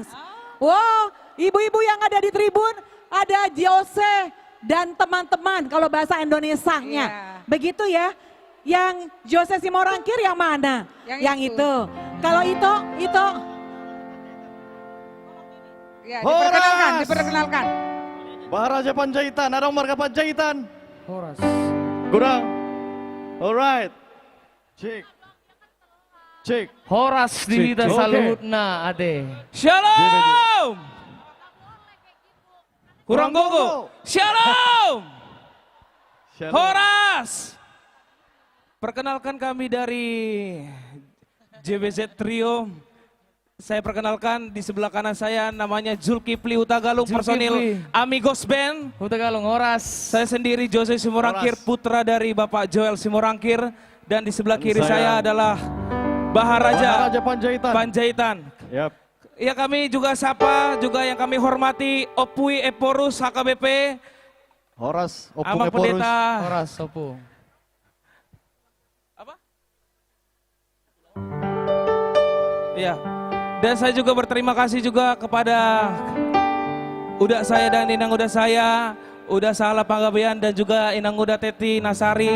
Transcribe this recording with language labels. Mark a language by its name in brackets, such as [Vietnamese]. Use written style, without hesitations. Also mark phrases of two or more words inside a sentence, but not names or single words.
[Indonesian] Wow, ibu-ibu yang ada di tribun, ada Jose dan teman-teman kalau bahasa Indonesianya. Begitu ya. Yang Jose Simorangkir yang mana? Yang itu. Kalau itu. Ya, diperkenalkan. Baharaja Panjaitan, ada marga Panjaitan. Horas. Kurang. Alright. Cek. [Batak Toba] Horas Divita Saluhutna ade. [Indonesian] Shalom. Kurang gogo. Shalom. Horas. Perkenalkan kami dari JBZ Trio. Saya perkenalkan di sebelah kanan saya namanya Zulkifli Utagalung, personil Amigos Band. Utagalung Horas. Saya sendiri Jose Simorangkir, putra dari Bapak Joel Simorangkir. Dan di sebelah kiri saya adalah Baharaja Panjaitan. Yap. Ya, kami juga sapa, juga yang kami hormati Opui Eporus HKBP. [Batak Toba] Horas, Opung [Indonesian] Amang Eporus. Pendeta. [Batak Toba] Horas, Opung. [Indonesian] Iya. Dan saya juga berterima kasih juga kepada Uda saya dan Inang Uda saya, Uda Salah Panggabean dan juga Inang Uda Teti Nasari.